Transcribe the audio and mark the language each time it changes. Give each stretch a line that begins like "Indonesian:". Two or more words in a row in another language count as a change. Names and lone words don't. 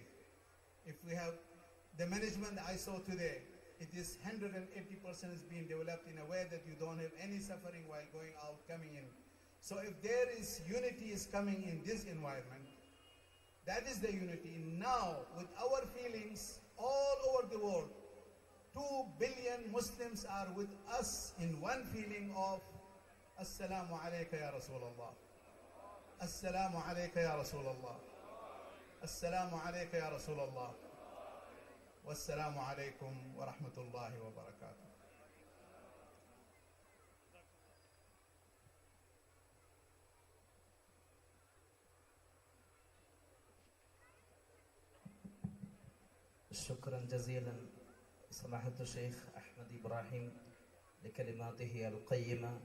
English: If we have the management I saw today, it is 180% is being developed in a way that you don't have any suffering while going out, coming in. So if there is unity is coming in this environment, that is the unity. Now, with our feelings all over the world, 2 billion Muslims are with us in one feeling of
Arabic: السلام عليك يا رسول الله. السلام عليك يا رسول الله. السلام عليك يا رسول الله. والسلام عليكم ورحمة الله وبركاته. شكرا جزيلا سماحة الشيخ أحمد إبراهيم لكلماته القيمة.